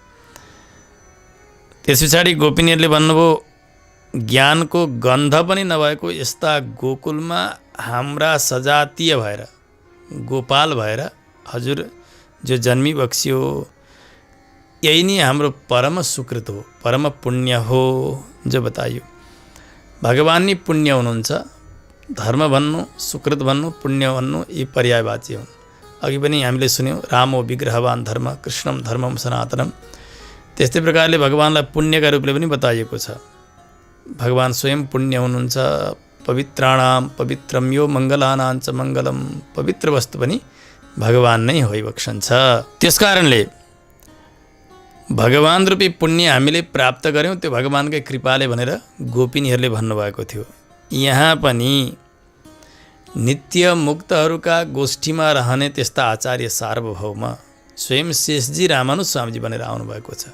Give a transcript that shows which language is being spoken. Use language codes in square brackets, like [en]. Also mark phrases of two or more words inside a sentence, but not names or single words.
[ne] त्यस पछाडि गोपिनीहरूले भन्नुभयो, ज्ञानको गन्ध पनि नभएको यस्ता गोकुलमा हाम्रा सजातीय भएर, गोपाल भएर हजुर जो जन्मी बक्सियो, यही नै हाम्रो परम सुकृत हो, परम पुण्य हो। जो बताइयो भगवान नै पुण्य हुनुहुन्छ। धर्म भन्नु, सुकृत भन्नु, पुण्य भन्नु यी पर्यायवाची हुन्। अघि पनि हामीले सुन्यौँ, [sa] रामो विग्रहवान धर्म कृष्णम धर्मम सनातनम। [ne] त्यस्तै प्रकारले भगवानलाई पुण्यका रूपले पनि बताइएको छ। भगवान स्वयं पुण्य हुनुहुन्छ। [sa] पवित्राणाम पवित्रम यो मङ्गलानां च मङ्गलम। [ne] पवित्र वस्तु पनि भगवान नै होइबक्सन्छ। त्यसकारणले भगवान रूपी पुण्य हामीले प्राप्त गर्यौँ, त्यो भगवानकै कृपाले भनेर गोपिनीहरूले भन्नुभएको थियो। यहाँ पनि नित्य मुक्तहरूका गोष्ठीमा रहने त्यस्ता आचार्य सार्वभौम स्वयं शेषजी रामानुज स्वामीजी भनेर आउनुभएको छ।